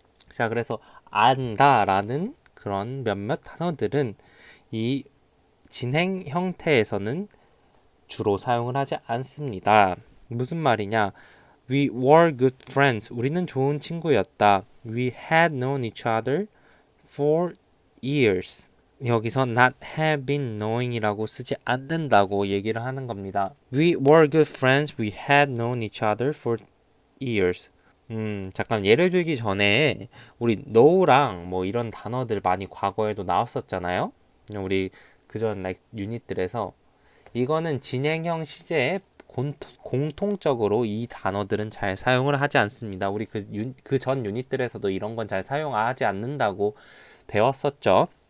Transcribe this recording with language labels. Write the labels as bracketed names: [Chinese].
[Korean] 자, 그래서 안다라는 그런 몇몇 단어들은 이 진행 형태에서는 주로 사용을 하지 않습니다. 무슨 말이냐? [English] We were good friends. [Korean] 우리는 좋은 친구였다. [English] We had known each other for years. [Korean] 여기서 [English] not have been knowing [Korean] 이라고 쓰지 않는다고 얘기를 하는 겁니다. [English] We were good friends. We had known each other for years. [Korean] 잠깐 예를 들기 전에 우리 know랑 뭐 이런 단어들 많이 과거에도 나왔었잖아요. 우리 그전 유닛들에서 이거는 진행형 시제에 공통적으로 이 단어들은 잘 사용을 하지 않습니다. 우리 그 전 유닛들에서도 이런 건 잘 사용하지 않는다고 배웠었죠.